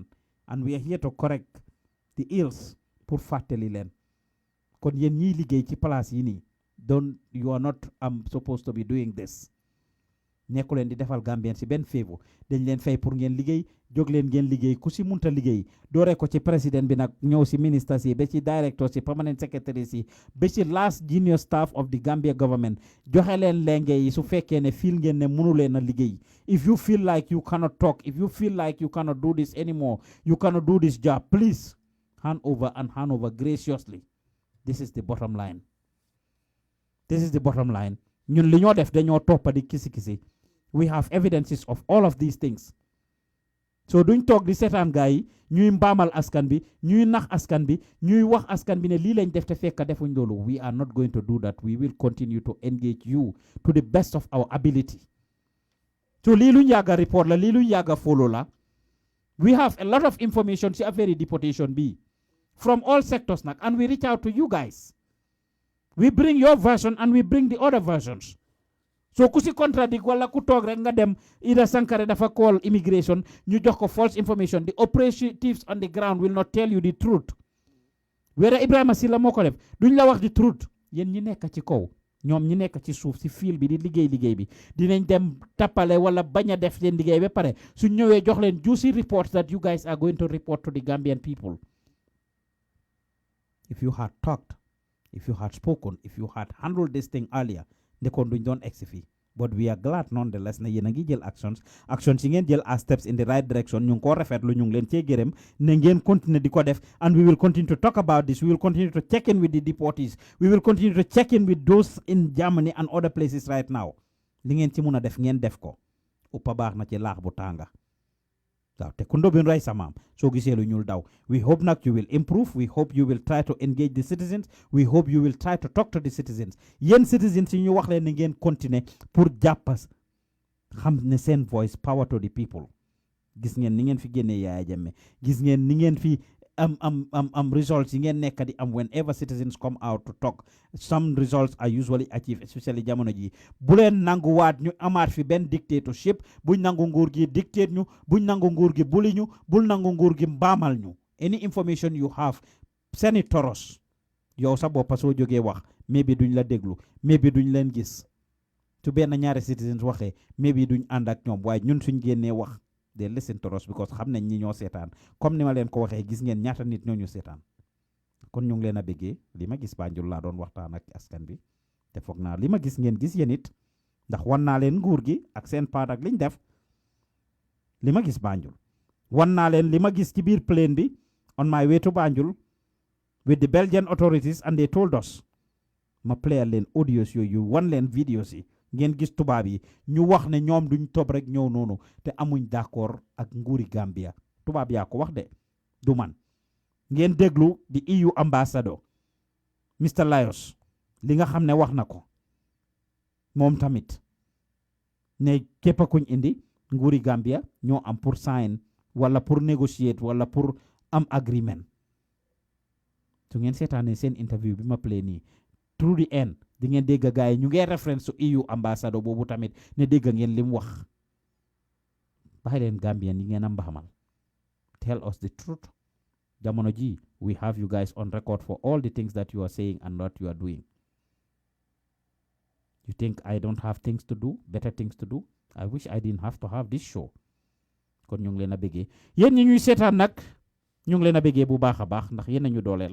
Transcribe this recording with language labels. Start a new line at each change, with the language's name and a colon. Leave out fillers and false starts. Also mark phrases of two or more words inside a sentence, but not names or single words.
English: And we are here to correct the ills
Wolof: pour fàttali leen. Kon yéen ñiy liggéey ci place yi nii
English: you are not supposed to be doing this.
Wolof: Nekku leen di defal Gambien si benn favor dañ leen fay pour ngeen liggéey jóg leen ngeen liggéey ku si munta liggéey dooree ko ci président bi nag ñëw si ministres yi ba ci directors yi
English: permanent secretaries
Wolof: yi ba ci
English: last junior staff of the Gambia government
Wolof: joxe leen lenge yi su fekkee ne feel ngeen ne mënu leen a liggéey.
English: If you feel like you cannot talk, if you feel like you cannot do this anymore, you cannot do this job, please hand over graciously. This is the bottom line. This is the bottom line.
Wolof: Ñun li ñoo def dañoo toppa di kisi
English: we have evidences of all of these things.
Wolof: So duñ toog di seetaan gaa yi ñuy mbaamal askan bi ñuy nax askan bi ñuy wax askan bi ne lii lañ def te fekk defuñ loolu.
English: We are not going to do that. We will continue to engage you to the best of our ability.
Wolof: So lii luñ yàgga report la lii luñ yàgga follow la.
English: We have a lot of information
Wolof: ci affaire deportation bi
English: from all sectors nag, and we reach out to you guys. We bring your version and we bring the other versions.
Wolof: so ku si contradict wala ku toog rek nga dem Ida Sankare dafa call immigration ñu jox ko
English: false information. The operatives on the ground will not tell you the truth.
Wolof: Wera Ibrahima Silla moo ko def duñ la wax
English: the truth.
Wolof: Yéen ñi nekk ci kaw ñoom ñi nekk ci suuf si fiil bi di liggéey bi dinañ dem tappale wala bañ a def leen liggéey ba pare suñ ñëwee jox leen
English: juicy reports that you guys are going to report to the Gambian people. If you had talked, if you had spoken, if you had handled this thing earlier,
Wolof: ndekoon duñ doon egsi fii.
English: But we are glad nonetheless
Wolof: na yéen a ngi jël actions yi ngeen jël
English: as steps in the right direction
Wolof: ñu ngi ko rafetlu ñu ngi leen cee gërëm ne ngeen continue di ko def,
English: and we will continue to talk about this. We will continue to check in with the deportees. We will continue to check in with those in Germany and other places right now.
Wolof: Li ngeen ci mun a def ngeen def ko uppa baax na ci laax bu tànga waaw te ku ndóobin rey sa maam soo gisee lu ñuul daw.
English: We hope nag you will improve. We hope you will try to engage the citizens. We hope you will try to talk to the citizens.
Wolof: Yéen citizens yi ñu wax leen ne ngeen continuer pour jàppas xam ne seen voice
English: power to the people.
Wolof: Gis ngeen ni ngeen fi génnee Yaya Jammeh, gis ngeen ni ngeen fi am results yi ngeen nekk di am
English: whenever citizens come out to talk. Some results are usually achieved, especially
Wolof: jamono ji. Bu leen nanguwaat ñu amaat fi benn dictatorship. Buñ nangu nguur gi dictate ñu, buñ nangu nguur gi buli ñu, bul nangu nguur gi mbaamal ñu.
English: Any information you have, send it to us.
Wolof: Yow sa boppa soo jógee wax maybe duñ la déglu, maybe duñ leen gis. Su benn ñaari citizens waxee maybe duñ ànd ak ñoom, waaye ñun suñ génnee wax
English: they listen to us
Wolof: because xam nañ ñi ñoo seetaan. Comme ni ma leen ko waxee gis ngeen ñaata nit ñoo ñu seetaan. Kon ñu ngi leen a bëggee li ma gis Banjul laa doon waxtaan ak askan bi te foog naa li ma gis ngeen gis yéen it ndax wan naa leen nguur gi ak seen paat ak liñ def. Li ma gis Banjul wan naa leen li ma gis ci biir plane bi
English: on my way to Banjul with the Belgian authorities, and they told us
Wolof: ma play leen audios yooyu wan leen videos yi ngeen gis tubaab yi ñu wax ne ñoom duñ topp rek ñëw noonu te amuñ d'accord ak nguuri Gambia. Tubaab yaa ko wax de du man. Ngeen déglu di
English: EU ambassador Mr.
Wolof: Lyons li nga xam ne wax na ko moom tamit ne képp kuñ indi nguuri Gambia ñoo am pour sign wala pour negotiate wala pour am agreement. Su ngeen seetaanee seen interview bi ma play nii
English: through the end
Wolof: di ngeen dégg gaay ñu ngeen reference su EU ambassador boobu tamit ne dégg ngeen lim wax. Bàyyi leen Gambian yi ngeen am mbaxamal.
English: Tell us the truth.
Wolof: Jamono ji,
English: we have you guys on record for all the things that you are saying and what you are doing. You think I don't have things to do, better things to do? I wish I didn't have to have this show.
Wolof: Kon ñu ngi leen a bëggee yéen ñi ñuy seetaan nag ñu ngi leen a bëggee bu baax a baax ndax yéen a ñu dooleel.